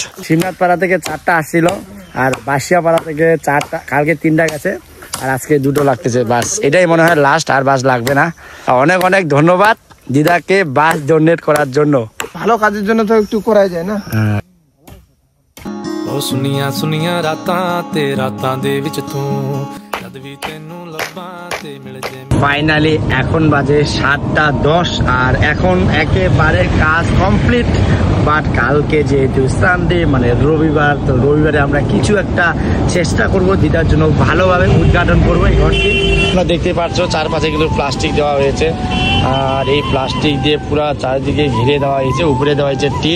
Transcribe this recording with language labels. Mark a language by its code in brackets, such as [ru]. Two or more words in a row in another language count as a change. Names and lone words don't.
[bn] শিবনাথপাড়া থেকে 4টা আসছিল, আর বাসিয়াপাড়া থেকে 4টা, কালকে 3টা গেছে, আর আজকে 2টো লাগতেছে বাস। এটাই মনে হয় লাস্ট, আর বাস লাগবে না। অনেক অনেক ধন্যবাদ দিদাকে [en] bus donate [bn] করার জন্য। ভালো কাজের জন্য তো একটু করাই যায় না। [pa] ਓ ਸੁੰਨੀਆਂ ਸੁੰਨੀਆਂ রাਤਾਂ ਤੇ ਰਾਤਾਂ ਦੇ ਵਿੱਚ ਤੂੰ ਜਦ ਵੀ ਤੈਨੂੰ ਲੱਭਾਂ ਤੇ ਮਿਲ ਜੇ। [bn] ফাইনালি এখন বাজে 7:10, আর এখন একেবারে কাজ কমপ্লিট। বাট কালকে যেহেতু সানডে মানে রবিবার, তো রবিবারে আমরা কিছু একটা চেষ্টা করব দিদার জন্য ভালোভাবে উদ্ঘাটন করবো এই ঘরটি। তোমরা দেখতে পাচ্ছ চারপাশে কিন্তু প্লাস্টিক দেওয়া হয়েছে, আর এই প্লাস্টিক দিয়ে পুরো চারিদিকে ঘিরে দেওয়া হয়েছে, উপরে দেওয়া হয়েছে টিন।